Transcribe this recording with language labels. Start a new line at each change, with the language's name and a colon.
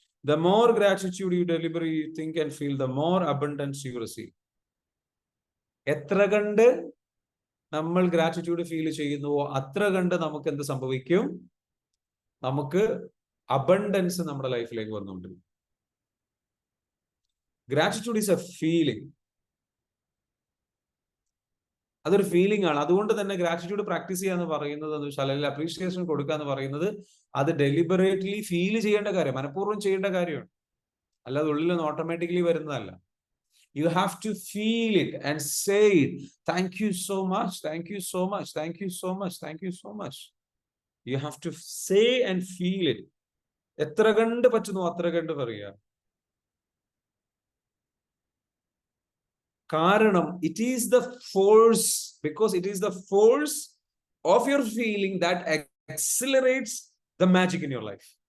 English: The more gratitude you deliver, you think and feel, the more abundance you receive.
Malayalam: എത്ര കണ്ട് നമ്മൾ gratitude feel ചെയ്യുന്നുവോ അത്ര കണ്ട് നമുക്ക് എന്ത് സംഭവിക്കും? നമുക്ക് അബണ്ടൻസ് നമ്മുടെ ലൈഫിലേക്ക് വന്നുകൊണ്ടിരിക്കും.
English: Gratitude is a feeling.
Malayalam: അതൊരു ഫീലിംഗ് ആണ്. അതുകൊണ്ട് തന്നെ ഗ്രാറ്റിറ്റ്യൂഡ് പ്രാക്ടീസ് ചെയ്യാന്ന് പറയുന്നത് എന്ന് വെച്ചാൽ, അല്ലെങ്കിൽ അപ്രീഷിയേഷൻ കൊടുക്കുക എന്ന് പറയുന്നത്, അത് ഡെലിബറേറ്റ്ലി ഫീൽ ചെയ്യേണ്ട കാര്യം, മനഃപൂർവ്വം ചെയ്യേണ്ട കാര്യമാണ്. അല്ലാതെ ഉള്ളിൽ നിന്ന് ഓട്ടോമാറ്റിക്കലി വരുന്നതല്ല.
English: You have to feel it and say it. Thank you so much. Thank you so much. Thank you so much. Thank you so much. You have to say and feel it.
Malayalam: എത്ര കണ്ട് പറ്റുന്നു അത്ര കണ്ട് പറയുക. കാരണം
English: it is the force, because it is the force of your feeling that accelerates the magic in your life.